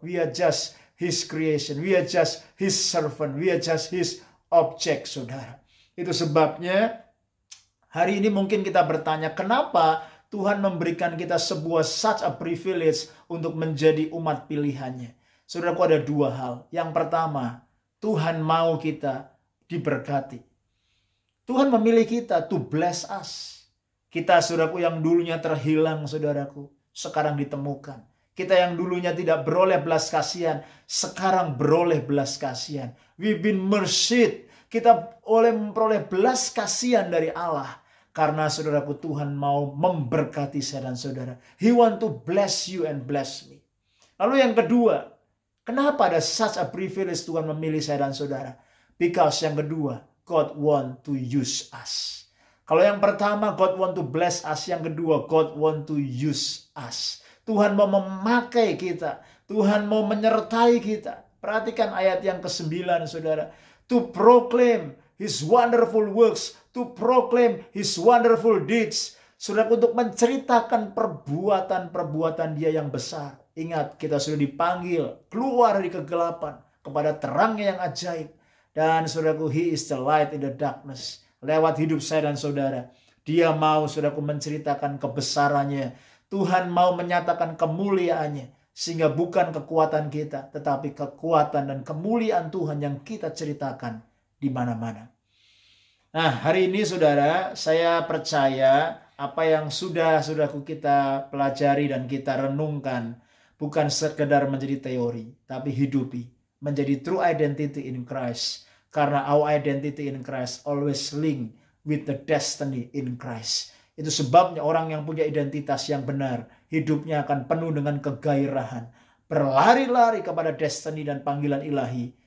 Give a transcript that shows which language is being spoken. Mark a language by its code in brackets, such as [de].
[en] We are just His creation. We are just His servant. We are just His object, saudara. [id] Itu sebabnya hari ini mungkin kita bertanya, kenapa Tuhan memberikan kita sebuah [en] such a privilege [id] untuk menjadi umat pilihannya? Saudaraku, ada dua hal. Yang pertama, Tuhan mau kita diberkati. Tuhan memilih kita [en] to bless us. [id] Kita, saudaraku, yang dulunya terhilang, saudaraku, sekarang ditemukan. Kita yang dulunya tidak beroleh belas kasihan, sekarang beroleh belas kasihan. [en] We've been mercied. [id] Kita memperoleh belas kasihan dari Allah. Karena, saudaraku, Tuhan mau memberkati saya dan saudara. [en] He want to bless you and bless me. [id] Lalu yang kedua, kenapa ada [en] such a privilege [id] Tuhan memilih saya dan saudara? [en] Because [id] yang kedua, [en] God want to use us. [id] Kalau yang pertama, [en] God want to bless us. [id] Yang kedua, [en] God want to use us. [id] Tuhan mau memakai kita. Tuhan mau menyertai kita. Perhatikan ayat yang ke-9, saudara. [en] To proclaim His wonderful works. To proclaim His wonderful deeds. [id] Saudara, untuk menceritakan perbuatan-perbuatan Dia yang besar. Ingat, kita sudah dipanggil keluar dari kegelapan kepada terangnya yang ajaib. Dan saudaraku, [en] He is the light in the darkness. [id] Lewat hidup saya dan saudara, Dia mau, saudaraku, menceritakan kebesarannya. Tuhan mau menyatakan kemuliaannya. Sehingga bukan kekuatan kita, tetapi kekuatan dan kemuliaan Tuhan yang kita ceritakan di mana-mana. Nah, hari ini saudara, saya percaya apa yang sudah-sudahku kita pelajari dan kita renungkan bukan sekedar menjadi teori, tapi hidupi, menjadi [en] true identity in Christ. [id] Karena [en] our identity in Christ always link with the destiny in Christ. [id] Itu sebabnya orang yang punya identitas yang benar, hidupnya akan penuh dengan kegairahan, berlari-lari kepada destiny dan panggilan ilahi.